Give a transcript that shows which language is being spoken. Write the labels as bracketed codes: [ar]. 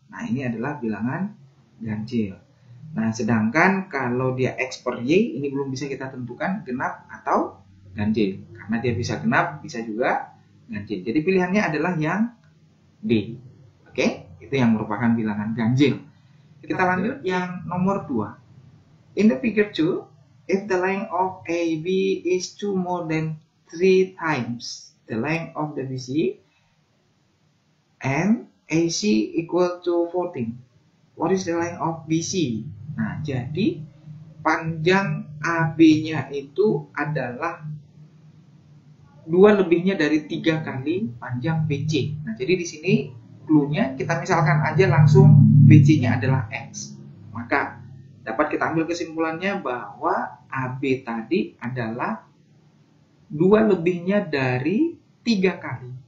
[id] Nah ini adalah bilangan ganjil. Nah, sedangkan kalau dia X per Y, ini belum bisa kita tentukan genap atau ganjil. Karena dia bisa genap, bisa juga ganjil. Jadi pilihannya adalah yang D. Oke, itu yang merupakan bilangan ganjil. Kita lanjut yang nomor 2. [en] In the figure 2, if the length of AB is 2 more than 3 times the length of the BC, and AC equal to 14, what is the length of BC? [id] Nah, jadi panjang AB-nya itu adalah 2 lebihnya dari 3 kali panjang BC. Nah, jadi di sini clue-nya kita misalkan aja langsung BC-nya adalah X. Maka dapat kita ambil kesimpulannya bahwa AB tadi adalah 2 lebihnya dari 3 kali.